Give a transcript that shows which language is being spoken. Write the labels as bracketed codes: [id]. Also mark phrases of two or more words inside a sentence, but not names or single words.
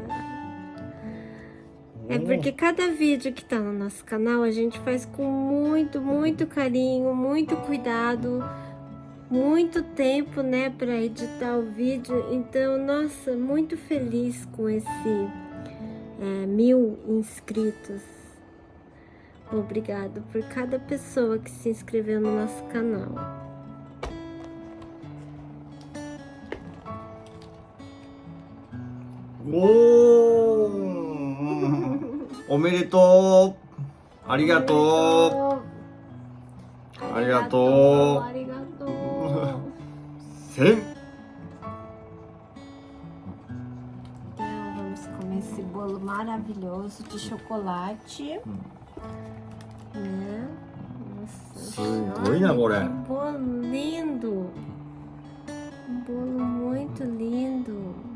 [pt] É porque cada vídeo que tá no nosso canal a gente faz com muito, muito carinho, muito cuidado, muito tempo, né, para editar o vídeo. Então, nossa, muito feliz com esse 1000 inscritos. Obrigado por cada pessoa que se inscreveu no nosso canal. [ja] Omedetou! ありがとう！ありがとう! Arigatou! 1000! [pt] Então, vamos comer esse bolo maravilhoso de chocolate. Né? Nossa, olha, que bolo lindo! Um bolo muito lindo!